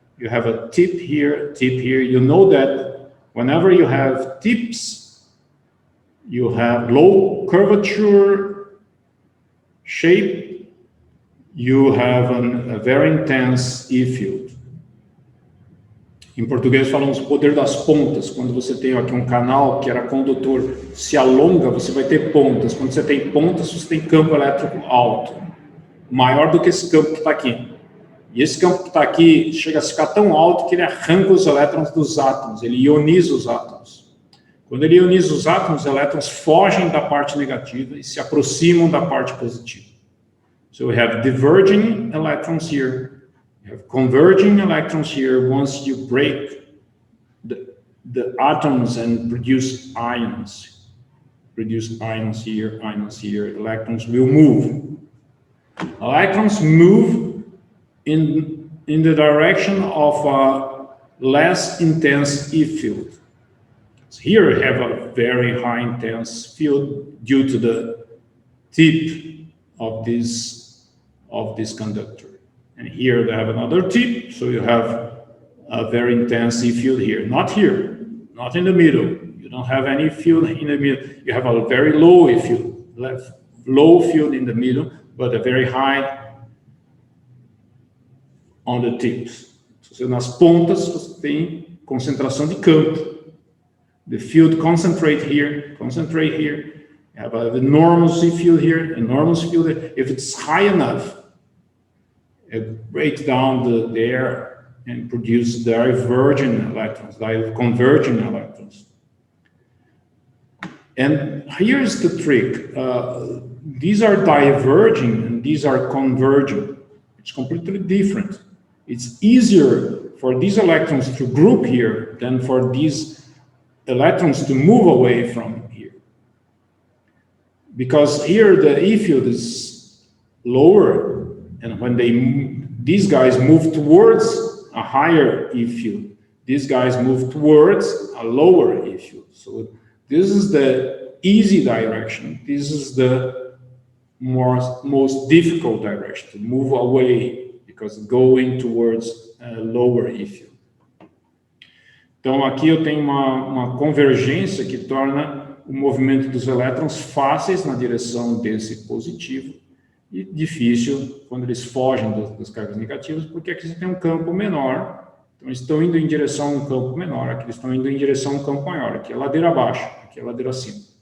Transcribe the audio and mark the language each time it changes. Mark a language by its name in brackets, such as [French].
[English] You have a tip here, You know that whenever you have tips, you have low curvature shape, you have a very intense E field. [Portuguese] Em português falamos poder das pontas. Quando você tem aqui um canal que era condutor, se alonga, você vai ter pontas. Quando você tem pontas, você tem campo elétrico alto, maior do que esse campo que está aqui. E esse campo que está aqui chega a ficar tão alto que ele arranca os elétrons dos átomos, ele ioniza os átomos. Quando ele ioniza os átomos, os elétrons fogem da parte negativa e se aproximam da parte positiva. [English] So we have diverging electrons here, you have converging electrons here. Once you break the atoms and produce ions here, electrons will move. Electrons move in the direction of a less intense E field. So here we have a very high intense field due to the tip of this conductor. And here they have another tip, so you have a very intense E field here. Not here, not in the middle. You don't have any field in the middle. You have a very low E field, low field in the middle, but a very high on the tips. [Portuguese] So, nas pontas você tem concentração de campo. [English] The field concentrate here. You have an enormous field here, enormous field here. If it's high enough, it breaks down the air and produces divergent electrons, converging electrons. And here's the trick. These are diverging and these are converging. It's completely different. It's easier for these electrons to group here than for these electrons to move away from here. Because here the E field is lower, and when these guys move towards a higher E field, these guys move towards a lower E field. So this is the easy direction. This is the most difficult direction, to move away, because going towards a lower E field. [Portuguese] Então aqui eu tenho uma convergência que torna o movimento dos elétrons fáceis na direção desse positivo e difícil quando eles fogem das cargas negativas, porque aqui você tem um campo menor, então eles estão indo em direção a um campo menor, aqui eles estão indo em direção a um campo maior, aqui é ladeira abaixo, aqui é ladeira acima.